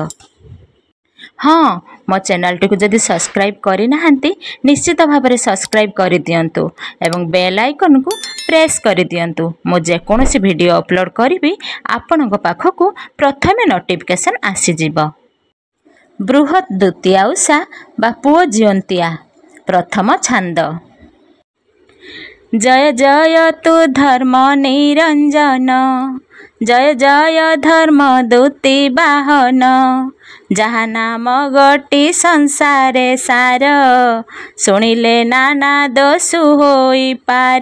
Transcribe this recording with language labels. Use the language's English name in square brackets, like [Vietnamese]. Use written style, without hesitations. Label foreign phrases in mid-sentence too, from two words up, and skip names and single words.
[Odia] ହଁ, ମୋ ଚ୍ୟାନେଲ ଟି କୁ ଯଦି ସବସ୍କ୍ରାଇବ କରି ନାହାନ୍ତି ନିଶ୍ଚିତ ଭାବ ରେ ସବସ୍କ୍ରାଇବ କରି ଦିଅନ୍ତୁ ଏବଂ [English] bell icon [Odia] କୁ ପ୍ରେସ କରି ଦିଅନ୍ତୁ। ମୋ ଯେ କୌଣସି ଭିଡିଓ ଅପଲୋଡ କରିବି ଆପଣଙ୍କ ପାଖକୁ ପ୍ରଥମେ ନୋଟିଫିକେସନ ଆସି ଯିବ। ବୃହତ ଦ୍ୱିତୀୟା ଓଷା ବା ପୁଅ ଜିଉନ୍ତିଆ। ପ୍ରଥମ ଛାନ୍ଦ। ଜୟ ଜୟ ତୁ ଧର୍ମ ନିରଞ୍ଜନ, ଜୟ ଜୟ ଧର୍ମ ଦୂତୀ ବାହନ, ଯାହା ନାମ ଗୋଟି ସଂସାରେ ସାର, ଶୁଣିଲେ ନାନା ଦୋଷୁ ହୋଇ ପାର।